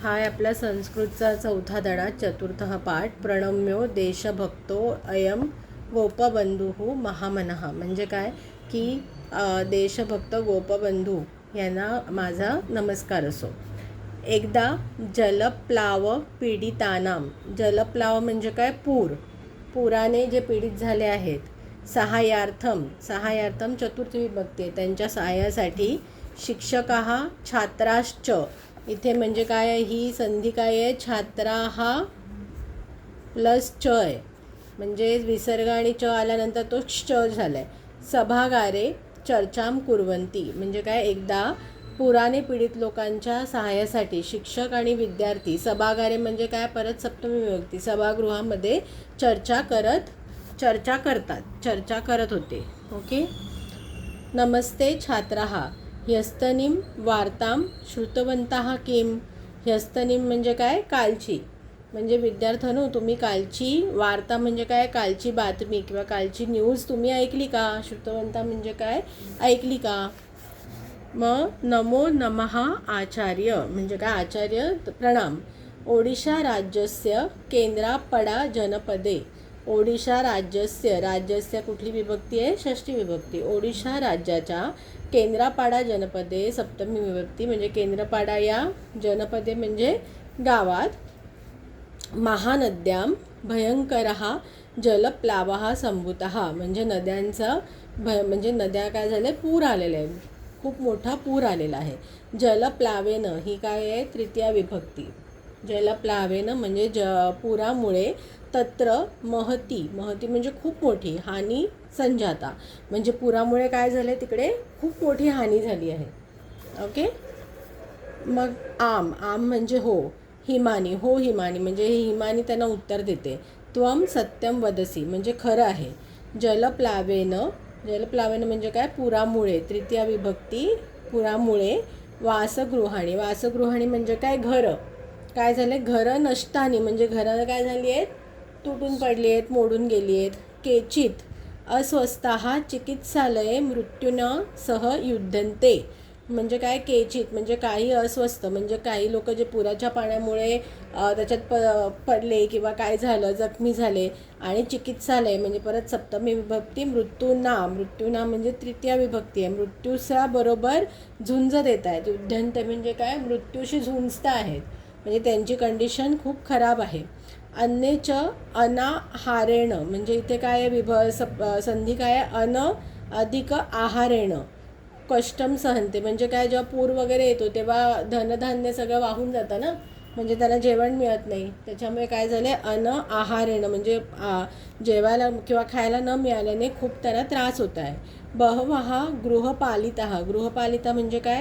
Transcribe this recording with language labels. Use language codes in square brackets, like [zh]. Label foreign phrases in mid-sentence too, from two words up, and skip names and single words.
[mr] हा आहे आपला संस्कृतचा चौथा धडा, [sa] चतुर्थ पाठ. प्रणम्यो देशभक्तो अयम गोपबंधू महामनः. [mr] म्हणजे काय की देशभक्त गोपबंधू यांना माझा नमस्कार असो. [sa] एकदा जलप्लाव पीडितानाम. [mr] जलप्लाव म्हणजे काय? पुराने जे पीडित झाले आहेत. सहाय्यार्थम चतुर्थी विभक्ती आहे, त्यांच्या सहाय्यासाठी [sa] शिक्षकाः छात्राश्च. [mr] इथे म्हणजे काय आहे? ही संधी काय आहे? छात्राः प्लस च आहे, म्हणजे विसर्ग आणि च आल्यानंतर तो च झाला आहे. [sa] सभागारे चर्चाम कुर्वन्ती. [mr] म्हणजे काय? एकदा पुराने पीडित लोकांच्या सहाय्यासाठी शिक्षक आणि विद्यार्थी सभागारे म्हणजे काय? परत सप्तमी विभक्ती. सभागृहामध्ये चर्चा करत होते. ओके. [sa] नमस्ते छात्राः ह्यस्तनीं वार्तां श्रुतवन्तः किम. [mr] ह्यस्तनीं म्हणजे काय? कालची. म्हणजे विद्यार्थ्यांनो, तुम्ही कालची वार्ता म्हणजे काय? कालची बातमी किंवा कालची न्यूज तुम्ही ऐकली का? श्रुतवंता म्हणजे काय? ऐकली का? मग [sa] नमो नमः आचार्य [mr] म्हणजे काय? [sa] आचार्य प्रणाम. ओडिशा राज्यस्य केंद्रापडा जनपदे. ओडिशा राज्यस्य [mr] कुठली विभक्ती आहे? षष्ठी विभक्ती. ओडिशा राज्याच्या केंद्रापाडा जनपदे सप्तमी विभक्ती. म्हणजे केंद्रपाडा या जनपदे म्हणजे गावात [sa] महानद्यां भयंकरः जलप्लावः संभूतः. [mr] म्हणजे नद्यांचा म्हणजे नद्या काय झाले? पूर आलेले आहे, खूप मोठा पूर आलेला आहे. जलप्लावेनं ही काय आहे? तृतीया विभक्ती. जलप्लावेनं म्हणजे पुरामुळे [sa] तत्र महती [mr] म्हणजे खूप मोठी [sa] हानी संजाता. [mr] म्हणजे पुरामुळे काय झाले? तिकडे खूप मोठी हानी झाली आहे. ओके. मग आम म्हणजे हो. हिमानी म्हणजे हिमानी त्यांना उत्तर देते. [sa] त्वम सत्यम वदसी [mr] म्हणजे खरं आहे. जलप्लावेनं म्हणजे काय? पुरामुळे तृतीया विभक्ती. पुरामुळे वासगृहाणी म्हणजे काय? घरं काय झाले? घरं नष्टानी म्हणजे घरं काय झाली आहेत? तुटून पडली आहेत, मोडून गेली आहेत. केचित अस्वस्थाः चिकित्सालये मृत्यूना सह युद्धन्ते. म्हणजे काय? केचित म्हणजे काही अस्वस्थ म्हणजे काही लोक जे पुराच्या पाण्यामुळे त्याच्यात पडले किंवा काय झालं, जखमी झाले. आणि चिकित्सालय म्हणजे परत सप्तमी विभक्ती. मृत्यूना म्हणजे तृतीया विभक्ती आहे. मृत्यूच्या बरोबर झुंज देत आहेत. युद्धन्ते म्हणजे काय? मृत्यूशी झुंजता आहेत, म्हणजे त्यांची कंडिशन खूप खराब आहे. [sa] अन्यच अनाहारेण [mr] म्हणजे इथे काय आहे? संधी काय आहे? [sa] अन अधिक आहारेण कष्टम सहनते. [mr] म्हणजे काय? जेव्हा पूर वगैरे येतो तेव्हा धनधान्य सगळं वाहून जातं ना, म्हणजे त्यांना जेवण मिळत नाही. त्याच्यामुळे काय झालं? अन आहारेण म्हणजे जेवायला किंवा खायला न मिळाल्याने खूप त्यांना त्रास होत आहे. [sa] बहवः गृहपालिता [mr] म्हणजे काय?